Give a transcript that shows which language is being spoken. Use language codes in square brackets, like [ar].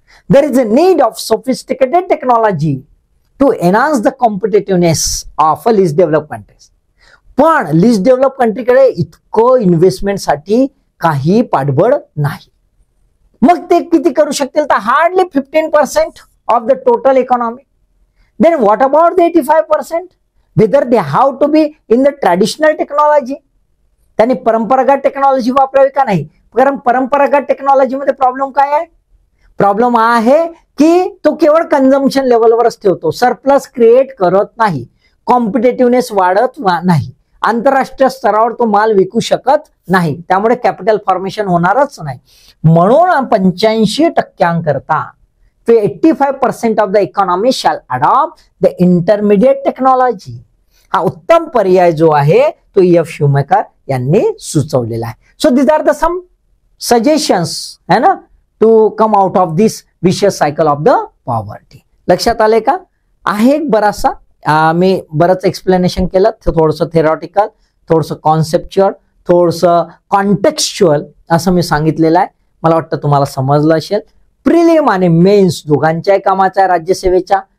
[en] There is a need of sophisticated technology to enhance the competitiveness of a least develop countries. [mr] पण list develop कंट्रीकडे इतकं इन्व्हेस्टमेंटसाठी काही पाठबळ नाही. मग ते किती करू शकतील, तर [en] Hardly 15% of the total economy. Then what about the 85%? whether they have to be in the traditional technology, [mr] त्यांनी परंपरागत टेक्नॉलॉजी वापरावी का नाही. कारण परंपरागत टेक्नॉलॉजी मध्ये प्रॉब्लेम काय आहे, प्रॉब्लेम हा आहे की तो केवळ कन्झम्पशन लेवलवरच ठेवतो, सरप्लस क्रिएट करत नाही, कॉम्पिटेटिव्हनेस वाढत नाही, आंतरराष्ट्रीय स्तरावर तो माल विकू शकत नाही, त्यामुळे कॅपिटल फॉर्मेशन होणारच नाही. म्हणून 85% करता [en] 85% of the economy shall adopt the intermediate technology. [mr] हा उत्तम पर्याय जो आहे तो EF शुमेकर यांनी सुचवलेला आहे. [en] So these are the some suggestions है ना to come out of this vicious cycle of the poverty. [mr] लक्षात आले का. आहे एक बराचसा मी बरंच एक्सप्लेनेशन केलं, थोडंसं थेरॉटिकल, थोडंसं कॉन्सेप्च्युअल, थोडंसं कॉन्टेक्स्च्युअल असं मी सांगितलेलं आहे. मला वाटतं तुम्हाला समजलं असेल. प्रिलिम आणि मेन्स दोघांच्याही कामाचा आहे राज्यसेवेच्या.